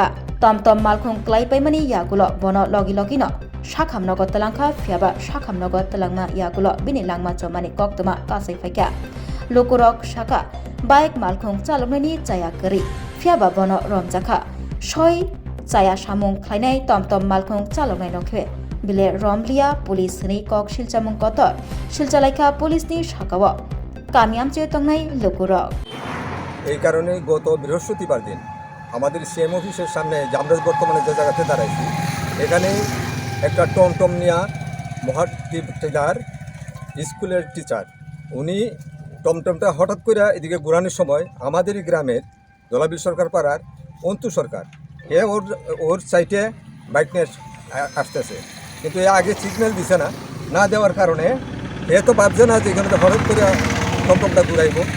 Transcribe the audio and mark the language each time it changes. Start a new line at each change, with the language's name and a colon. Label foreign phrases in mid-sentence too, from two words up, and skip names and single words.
Kok Borok: tomtom malkhung kelai paimani yagulo bono logi logino sakhamnogo talangkha phiaba sakhamnogo talangma yagulo bini langma chomani koktoma kasai faikya lukurok Shaka bike malkhung chaloknani chaya kari phiaba bono romjakha soi chaya samung khlainai tomtom malkhung chaloknai nokhe bile romlia police ni kok siljamung kotor siljalaikha police ni sakabo kamiam che tongnai lukurok
Bangla: এই কারণে গত বৃহস্পতিবার দিন আমাদের সিএম অফিসের সামনে আমরা বর্তমানে যে জায়গাতে দাঁড়াইছি এখানে একটা টমটম নিয়া মহাটিদার স্কুলের টিচার উনি টমটমটা হঠাৎ করে এদিকে ঘোরানোর সময় আমাদেরই গ্রামের দলাবিল সরকার পাড়ার অন্তু সরকার ওর সাইটে বাইক নিয়ে আসতেছে কিন্তু এ আগে সিগন্যাল দিছে না দেওয়ার কারণে এ তো ভাবছে না যে এখানে হঠাৎ করে টমটমটা ঘুরাইব